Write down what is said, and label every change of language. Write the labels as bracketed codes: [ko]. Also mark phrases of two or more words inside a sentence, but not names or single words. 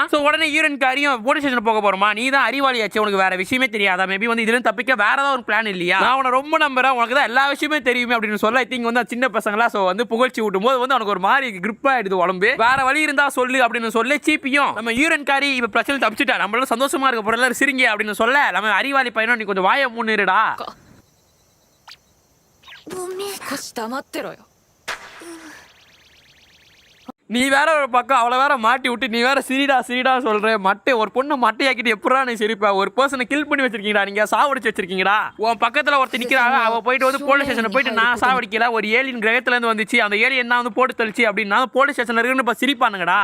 [ta] சோ உடனே ஹீரோயின்காரியும் [en] police station [ta] போக போறோமா, நீ தான் அறிவாளியாச்சு, உனக்கு வேற விஷயமே தெரியாதா, மேபி வந்து இதுல தப்பிக்க வேற ஏதாவது ஒரு பிளான் இல்லையா, நான் உன ரொம்ப நம்புறேன், உனக்கு தான் எல்லா விஷயமே தெரியுமே அப்படின்னு சொல்ல [en] I think [ta] வந்து சின்ன பசங்களா சோ வந்து புகழ்ச்சி ஊட்டும் போது வந்து அவனுக்கு ஒரு மாதிரி கிரிப் ஆயிடுது உடம்பு. வேற வழி இருந்தா சொல்லு அப்படின்னு சொல்லி சீப்பியும் நம்ம யூரன்காரி இப்ப பிரச்சனை தப்பிச்சுட்டா, நம்மளால சந்தோஷமா இருக்க போற எல்லாரும் சிரிங்க அப்படின்னு சொல்ல நம்ம அறிவாளி பையனும் நீ கொஞ்சம் வாயை முன்னிருடா. [ja] ごめん。少し黙ってろよ。 [ta] நீ வேற ஒரு பக்கம் அவளை வேற மாட்டி விட்டு நீ வேற சிரிடா சொல்ற மட்டை ஒரு பொண்ணு மட்டையாக்கிட்டு எப்படா நீ சிரிப்பா? ஒரு பர்சனை கில் பண்ணி வச்சிருக்கீங்கடா, நீங்க சாவடிச்சு வச்சிருக்கீங்கடா. உன் பக்கத்துல ஒருத்தர் நிக்கிறாங்க, அவ போயிட்டு வந்து [en] police station [ta] போயிட்டு நான் சாவடிக்கல, ஒரு ஏலியன் கிரகத்துல இருந்து வந்துச்சு, அந்த ஏலியன் தான் வந்து போட்டு தள்ளிச்சு அப்படின்னா [en] police stationla [ta] இருக்குன்னு இப்ப சிரிப்பானுங்கடா.